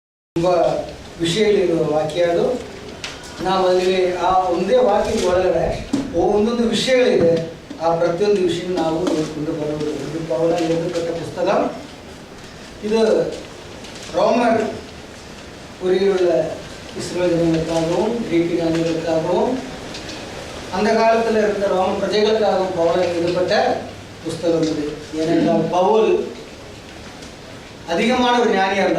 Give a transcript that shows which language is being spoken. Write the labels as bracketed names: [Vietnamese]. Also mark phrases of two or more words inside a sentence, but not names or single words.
[Kannada] ತುಂಬ ವಿಷಯಗಳಿರುವ ವಾಕ್ಯ ಅದು. ನಾವು ಅಲ್ಲಿ ಆ ಒಂದೇ ವಾಕ್ಯದ ಒಳಗಡೆ ಒಂದೊಂದು ವಿಷಯಗಳಿದೆ. ಆ ಪ್ರತಿಯೊಂದು ವಿಷಯ ನಾವು ನೋಡಿಕೊಂಡು ಬರುವುದು. [Tamil] இது பவுல் எழுதப்பட்ட புஸ்தகம். இது ரோமர் உள்ள இஸ்ரேல் ஜனங்களுக்காகவும் கிரீக்கு ஜனங்களுக்காகவும் அந்த காலத்தில் இருந்த ரோம பிரஜைகளுக்காகவும் பவுல் எழுதப்பட்ட புஸ்தகம் இது. ஏனென்றால் பவுல் அதிகமான ஒரு ஞானியாக இருந்தார்.